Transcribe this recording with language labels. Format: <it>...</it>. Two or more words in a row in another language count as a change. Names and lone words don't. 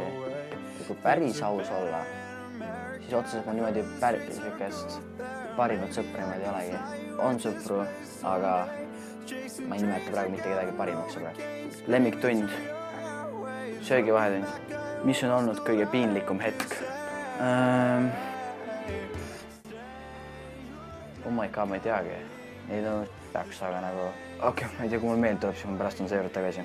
<et>Ja kui päris aus olla, siis otseselt ma niimoodi päris parimat sõpra niimoodi ei olegi. On sõpru, aga ma ei nimeta praegu mitte kedagi parimaks sõbraks. Lemmiktund. Söögivahetund. Mis on olnud kõige piinlikum hetk?</et> <en>Oh my god,</en> <et>ma ei teagi. Neid on peaks, aga nagu... Okei, ma ei tea, kui mul meeld tuleb, siis ma pärast on see juurde tagasi.</et>